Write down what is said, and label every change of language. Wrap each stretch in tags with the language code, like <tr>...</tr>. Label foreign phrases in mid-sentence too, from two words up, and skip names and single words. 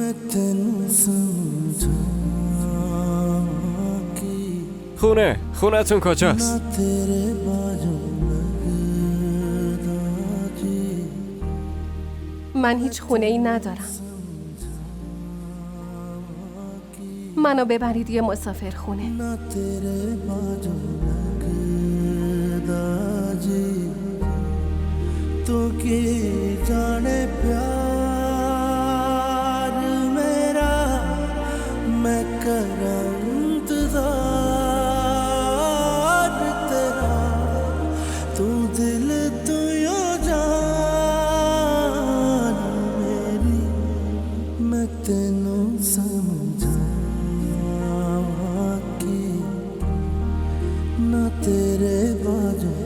<fa>خونتون کجاست؟ من هیچ خونه ای ندارم. منو ببرید یه مسافر خونه.</fa> <pa>ਤੋ ਕੇ ਜਾਣੇ ਪਿਆਰ ਮੇਰਾ ਮੈਂ ਕਰਾਂ ਇੰਤਜ਼ਾਰ ਤੇਰਾ ਤੂੰ ਦਿਲ ਤੂੰ ਯੋ ਜਾਨ ਮੇਰੀ ਮੈਂ ਤੈਨੂੰ ਸਮਝਾਂ ਕੇ ਨਾ ਤੇਰੇ ਬਾਜੂ</pa>